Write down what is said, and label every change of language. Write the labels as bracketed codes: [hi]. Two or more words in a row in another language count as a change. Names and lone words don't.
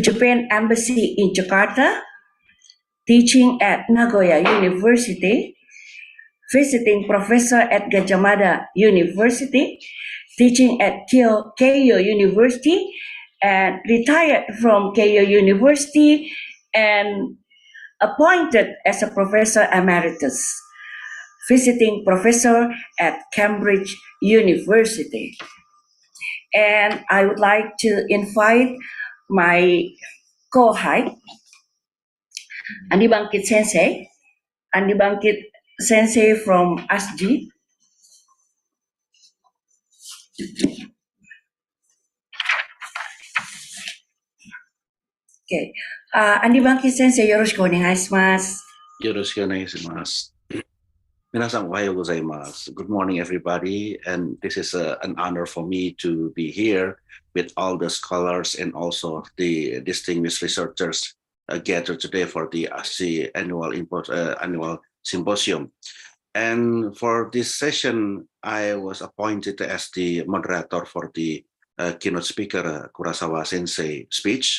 [en] Japan Embassy in Jakarta, teaching at Nagoya University, visiting professor at Gajah Mada University, teaching at Keio University, and retired from Keio University and appointed as a professor emeritus, visiting professor at Cambridge University. And I would like to invite my co-high, Andi Bangkit Sensei. Andi Bangkit Sensei from ASJI. Okay. Andi Bangkit Sensei, [ja] よろしくお願いします. よろしくお願いします。皆さんおはようございます. [en] Good morning, everybody. And this is an honor for me to be here with all the scholars and also the distinguished researchers gathered today for the ASJI annual symposium. And for this session, I was appointed as the moderator for the keynote speaker Kurasawa Sensei speech.